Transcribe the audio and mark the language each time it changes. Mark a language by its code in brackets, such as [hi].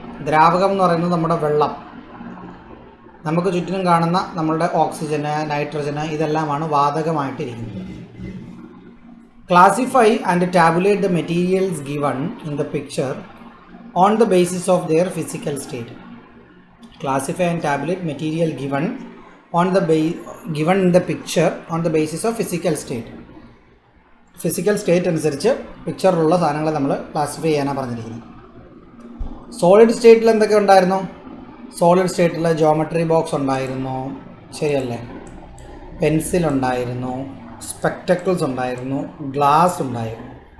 [ml] ദ്രാവകം എന്ന് പറയുന്നത് നമ്മുടെ വെള്ളം, നമുക്ക് ചുറ്റിനും കാണുന്ന നമ്മളുടെ ഓക്സിജന്, നൈട്രജന്, ഇതെല്ലാമാണ് വാതകമായിട്ടിരിക്കുന്നത്. [en] Classify and tabulate the materials given in the picture on the basis of their physical state. Classify and tabulate material given on the given in the picture on the basis of physical state. [ml] Physical state അനുസരിച്ച് പിക്ചറിലുള്ള സാധനങ്ങളെ നമ്മൾ classify ചെയ്യാനാണ് പറഞ്ഞിരിക്കുന്നത്. Solid സ്റ്റേറ്റിൽ എന്തൊക്കെ ഉണ്ടായിരുന്നു? Solid സ്റ്റേറ്റിൽ geometry box ഉണ്ടായിരുന്നു, ശരിയല്ലേ? പെൻസിൽ ഉണ്ടായിരുന്നു, സ്പെക്ടക്കിൾസ് ഉണ്ടായിരുന്നു, ഗ്ലാസ് ഉണ്ടായിരുന്നു.